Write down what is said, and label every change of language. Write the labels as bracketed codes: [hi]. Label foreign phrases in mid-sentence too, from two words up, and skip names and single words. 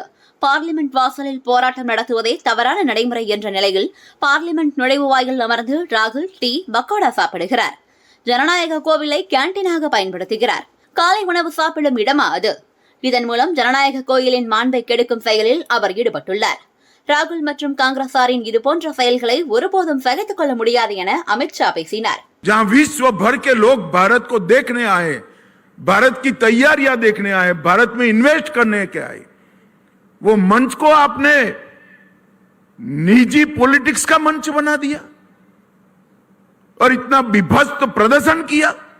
[ta] பார்லிமெண்ட் வாசலில் போராட்டம் நடத்துவதே தவறான நடைமுறை என்ற நிலையில் பார்லிமெண்ட் நுழைவுவாயில் அமர்ந்து ராகுல் டீ பக்கோடா சாப்பிடுகிறார். ஜனநாயக கோவிலை கேண்டீனாக பயன்படுத்துகிறார். காலை உணவு சாப்பிடும் இடமா அது? இதன் மூலம் ஜனநாயக கோயிலின் மாண்பை கெடுக்கும் செயலில் அவர் ஈடுபட்டுள்ளார். ராகுல் மற்றும் காங்கிரசாரின் இதுபோன்ற செயல்களை ஒருபோதும் சகித்துக் கொள்ள முடியாது என அமித் ஷா பேசினார். [hi] जहां विश्व भर के लोग भारत को देखने आए, भारत की तैयारियां देखने आए, भारत में इन्वेस्ट करने के आए, वो मंच को आपने निजी पॉलिटिक्स का मंच बना दिया और इतना विभत्स प्रदर्शन किया।